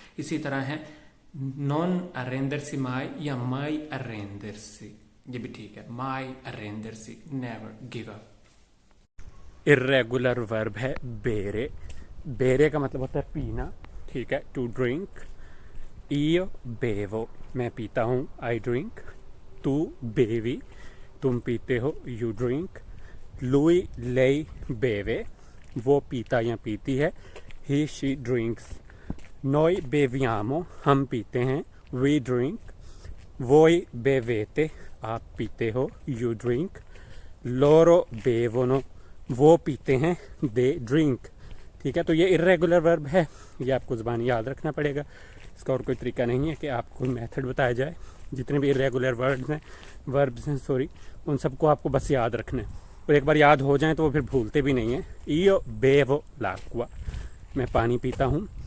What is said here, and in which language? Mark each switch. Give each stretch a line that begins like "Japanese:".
Hindi: इसी तरह है नॉन अरेंडर्सी माई या
Italian: माई अरेंडर्सी,
Hindi: ये भी ठीक है, माई अरेंडर्सी,
English: Never give up.
Hindi: Irregular verb है बेरे। बेरे का मतलब होता है पीना, ठीक है,
English: To drink.
Italian: io bevo,
Hindi: मैं पीता हूँ,
English: I drink.
Italian: तू बेवी,
Hindi: तुम पीते हो,
English: You drink.
Italian: lui lei beve,
Hindi: वो पीता या पीती है,
English: he she drinks।
Italian: noi beviamo,
Hindi: हम पीते हैं,
English: we drink।
Italian: voi bevete,
Hindi: आप पीते हो,
English: you drink।
Italian: loro bevono,
Hindi: वो पीते हैं,
English: they drink।
Hindi: ठीक है, तो ये इर्रेगुलर वर्ब है, ये आपको ज़बानी याद रखना पड़ेगा। इसका और कोई तरीका नहीं है कि आपको मेथड बताया जाए। जितने भी इर्रेगुलर वर्ब्स हैं उन सबको आपको बस याद रखना है, और एक बार याद हो जाए तो वो फिर भूलते भी नहीं है।
Italian: io bevo l'acqua,
Hindi: मैं पानी पीता हूँ।